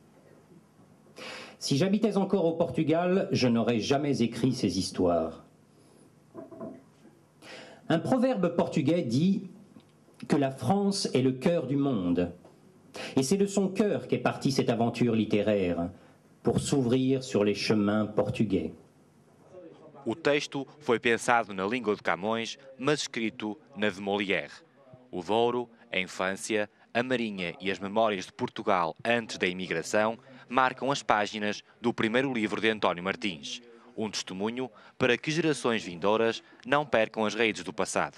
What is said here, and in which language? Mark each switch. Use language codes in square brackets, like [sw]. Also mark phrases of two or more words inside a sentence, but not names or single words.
[fr] Si j'habitais encore au Portugal, je n'aurais jamais écrit ces histoires. Un proverbe portugais dit que la France est le cœur du monde. Et c'est de son cœur qu'est partie cette aventure littéraire, pour s'ouvrir sur les chemins portugais. [pt] O texto foi pensado na língua de Camões, mas escrito na de Molière. O Douro, a infância, a marinha e as memórias de Portugal antes da imigração marcam as páginas do primeiro livro de António Martins. Um testemunho para que gerações vindouras não percam as raízes do passado.